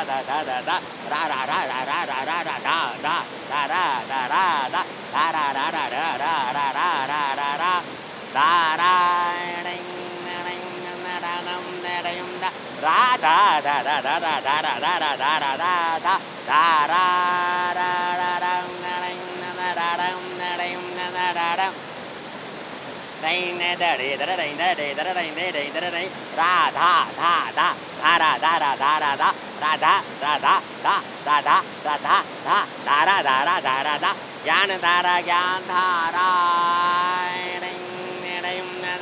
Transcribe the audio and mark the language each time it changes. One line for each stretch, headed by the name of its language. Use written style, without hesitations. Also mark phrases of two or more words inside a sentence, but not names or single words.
Hindi: दा दा दा दा रा रा रा रा रा रा रा रा दा दा दा रा दा रा दा दा रा रा रा रा रा रा रा रा रा रा दा रा रा दा दा दा दा दा दा रा दा रा दा रा दा दा दा रा रा रा रा राधा धा धा धारा धारा धारा धा राधा राधा धा राधा राधा धा धारा धारा धारा धा ज्ञान धारा ज्ञान धारा